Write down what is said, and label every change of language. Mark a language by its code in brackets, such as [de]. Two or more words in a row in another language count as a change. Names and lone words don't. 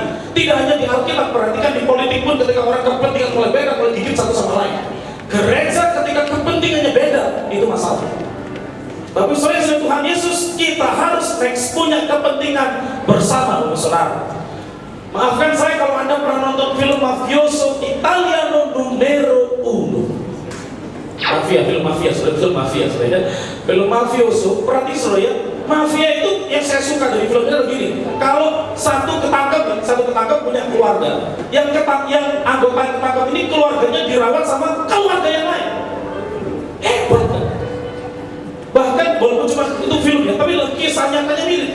[id] Tidak hanya di Alkitab, perhatikan di politik pun ketika orang kepentingan mulai beda, mulai gigit satu sama lain. Gereja ketika kepentingannya beda, itu masalah. Tapi soalnya Tuhan Yesus, kita harus punya kepentingan bersama, saudara. Maafkan saya kalau Anda pernah nonton film Mafioso Italiano Numero Uno. Film mafia, film mafioso. Berarti ya, mafia itu yang saya suka dari filmnya begini. Kalau satu ketangkep punya keluarga, yang anggota yang ketangkep ini keluarganya dirawat sama keluarga yang lain. Hebat kan? Bahkan walaupun cuma itu filmnya, tapi kisah nyatanya mirip.